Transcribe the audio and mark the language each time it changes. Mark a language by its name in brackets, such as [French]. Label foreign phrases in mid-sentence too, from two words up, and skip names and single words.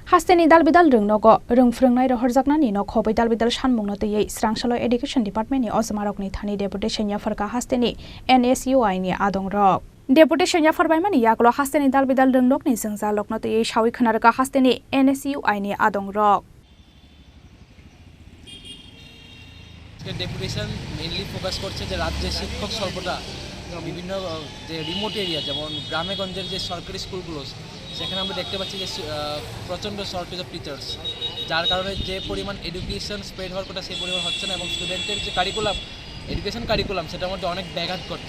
[Kok Borok] Hasteni dalbidal Rwngnogo rwngfrungnai rohorjaknani no khobai dalbidal sanmungno tei srangsalo Education Departmentni Ojamarokni thani Deputation yapharkha hasteni NSUI ni adongrok. Deputation yapharbaimani yaklo hasteni dalbidal Rwngnokni jwngjalno tei sawi khonarga hasteni NSUI ni adongrok. [English] Deputation mainly focus [Bangla] করছে যে রাজ্যের শিক্ষক স্বল্পতা বিভিন্ন যে [English] remote area [Bangla] যেমন গ্রামে গঞ্জের যে সরকারি স্কুলগুলো সেখানে আমরা দেখতে পাচ্ছি যে প্রচণ্ড [English] shortage of teachers, [Bangla] যার কারণে যে পরিমাণ [English] education spread [Bangla] হওয়ার কথা সেই পরিমাণ হচ্ছে না এবং স্টুডেন্টের যে [English] education curriculum [Bangla] সেটার মধ্যে অনেক ব্যাঘাত করছে।